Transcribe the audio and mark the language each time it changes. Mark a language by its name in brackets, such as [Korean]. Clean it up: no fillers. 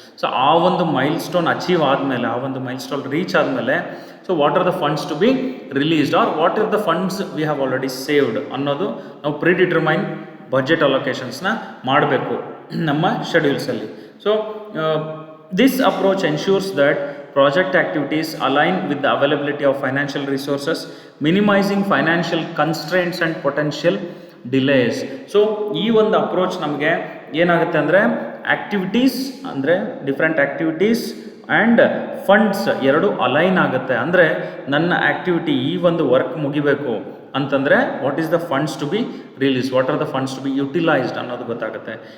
[Kannada] So ಆ ಒಂದು milestone achieve ಆದಮೇಲೆ, ಆ ಒಂದು ಮೈಲ್ಸ್ಟೋನ್ ರೀಚ್ ಆದಮೇಲೆ, [English] so what are the funds to be released or what are the funds we have already saved [Kannada] ಅನ್ನೋದು ನಾವು ಪ್ರಿಡಿಟರ್ಮೈನ್ ಬಜೆಟ್ ಅಲೋಕೇಶನ್ಸ್ನ ಮಾಡಬೇಕು ನಮ್ಮ ಶೆಡ್ಯೂಲ್ಸಲ್ಲಿ. [English] So this approach ensures that project activities align with the availability of financial resources, minimizing financial constraints and potential delays. [Kannada] So ಈ ಒಂದು approach ನಮಗೆ ಏನಾಗುತ್ತೆ ಅಂದರೆ activities ಅಂದರೆ ಡಿಫ್ರೆಂಟ್ ಆ್ಯಕ್ಟಿವಿಟೀಸ್ ಆ್ಯಂಡ್ ಫಂಡ್ಸ್ ಎರಡು ಅಲೈನ್ ಆಗುತ್ತೆ. ಅಂದರೆ ನನ್ನ ಆ್ಯಕ್ಟಿವಿಟಿ ಈ ಒಂದು ವರ್ಕ್ ಮುಗಿಬೇಕು ಅಂತಂದರೆ [English] what is the funds to be release, what are the funds to be utilised [Kannada] ಅನ್ನೋದು ಗೊತ್ತಾಗುತ್ತೆ.